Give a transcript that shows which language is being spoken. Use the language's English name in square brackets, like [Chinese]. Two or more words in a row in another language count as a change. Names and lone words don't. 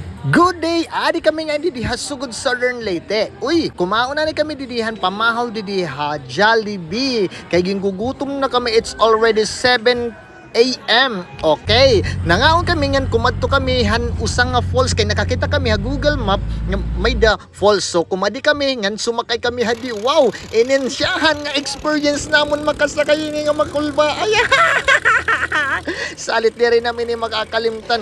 [English] Good day! [Waray] Adi kami nga didiha sugod Southern Leyte. Uy, kumauna na kami didihan pamahaw didiha Jollibee. Kay gingugutom na kami, [English] it's already 7 AM. Okay. [Waray] Nangaon kami ngan kumadto kami han usang nga falls kay nakakita kami ha Google Map nga may da falls. So kumadi kami ngan sumakay kami hadi. Wow, inensyahan nga experience namon makasakay nga makulba. Ay, salit di rin namin ni makakalimtan.